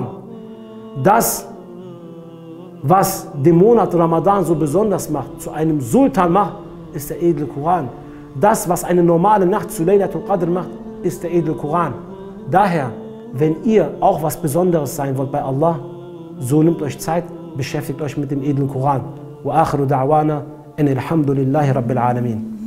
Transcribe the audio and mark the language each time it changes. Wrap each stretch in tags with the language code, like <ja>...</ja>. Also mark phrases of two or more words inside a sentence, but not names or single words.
<de>Das, was den Monat Ramadan so besonders macht, zu einem Sultan macht, ist der edle Koran. Das, was eine normale Nacht zu</de> <ar>ليلة القدر</ar> <de>macht, ist der edle Koran. Daher, wenn ihr auch was Besonderes sein wollt bei Allah, so nehmt euch Zeit, beschäftigt euch mit dem edlen Koran.</de> <ar>وآخر دعوانا أن الحمد لله رب العالمين.</ar>